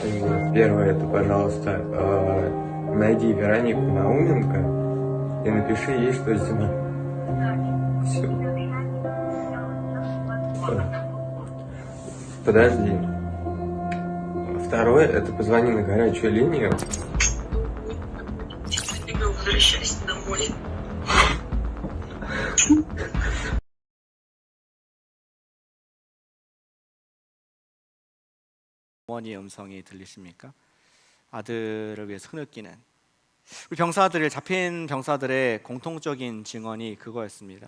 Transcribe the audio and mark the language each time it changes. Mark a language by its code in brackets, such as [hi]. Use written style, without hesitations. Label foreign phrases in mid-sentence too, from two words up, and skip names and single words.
[ru] Первое, это, пожалуйста, найди Веронику Науменко и напиши ей, что зима. Все. Подожди. Второе, это позвони на горячую линию. Возвращайся домой. [ko] 어머니의 음성이 들리십니까? 아들을 위해서 흐느끼는 우리 병사들을 잡힌 병사들의 공통적인 증언이 그거였습니다.